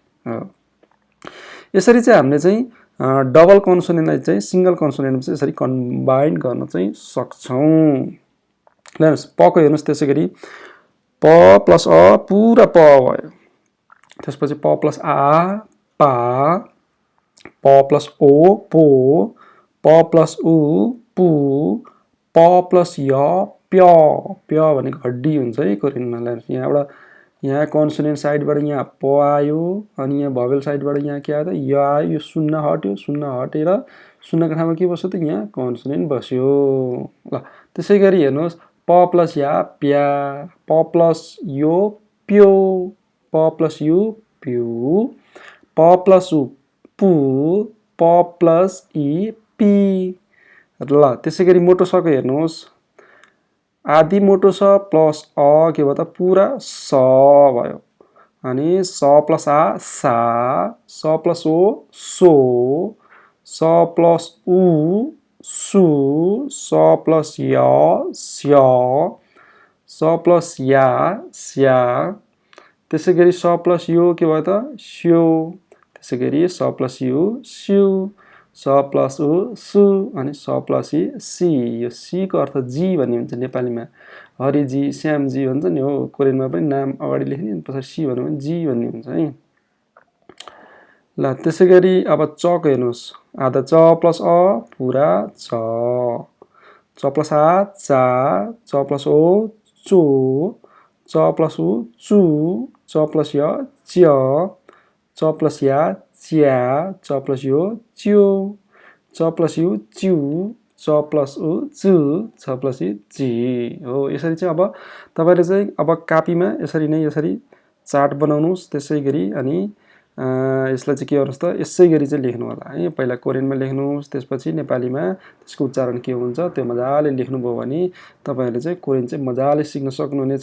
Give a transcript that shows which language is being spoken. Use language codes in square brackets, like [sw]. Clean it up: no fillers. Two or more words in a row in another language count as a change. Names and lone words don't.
[ne] यसरी चाहिँ हामीले चाहिँ [en] double consonantलाई [ne] चाहिँ [en] single consonantमा [ne] चाहिँ यसरी कम्बाइन गर्न चाहिँ सक्छौं। ल हेर्नुस् प को हेर्नुस् त्यसैगरी प प्लस अ पुरा प भयो त्यसपछि प प्लस आ पा प प्लस ओ पो प प्लस उ पु प प्लस य प्य प्य भनेको हड्डी हुन्छ है कोरियनमा। यहाँबाट यहाँ [en] consonant sideबाट [ne] यहाँ प आयो अनि यहाँ [en] vowel sideबाट [ne] यहाँ के आयो त य आयो। यो शून्य हट्यो शून्य हटेर शून्यको ठाउँमा के बस्यो त यहाँ कन्सोनेन्ट बस्यो। ल त्यसैगरी हेर्नुस् प प्लस या प्या प प्लस यो प्यो प प्लस यु प्यु प प्लस उ पु प प्लस इ पी। ल त्यसैगरी मोटो स को हेर्नुस् आधी मोटो स प्लस अ के भयो त पुरा स भयो अनि स प्लस आ सा, स प्लस ओ सो, स प्लस उ सु, स प्लस य स्या, स प्लस या स्या, त्यसै गरी स प्लस यो के भयो त स्यो, त्यसै गरी स प्लस यु स्यु, स प्लस उ सु अनि स प्लस इ सी। यो सी को अर्थ जी भन्ने हुन्छ नेपालीमा, हरिजी श्यामजी भन्छ नि हो, कोरियनमा पनि नाम अगाडि लेख्ने अनि पछाडि सी भन्यो भने जी भन्ने हुन्छ है। ल त्यसै गरी अब चको हेर्नुहोस्, आधा च प्लस अ पुरा च, च प्लस आ चा, च प्लस ओ चो, च प्लस उ चु, च प्लस य च्य, च प्लस या च्या, च प्लस यो च्यो, च प्लस यु च्यु, च प्लस उ चु, च प्लस इ ची हो। यसरी चाहिँ अब तपाईले चाहिँ अब कापीमा यसरी नै यसरी चार्ट बनाउनुस्, त्यसै गरी अनि यसलाई चाहिँ के गर्नुस् त यसै गरी चाहिँ लेख्नु होला है। पहिला कोरियनमा लेख्नुस्, त्यसपछि नेपालीमा त्यसको उच्चारण के हुन्छ त्यो मजाले लेख्नुभयो भने तपाईहरुले चाहिँ कोरियन चाहिँ मजाले सिक्न सक्नुहुनेछ।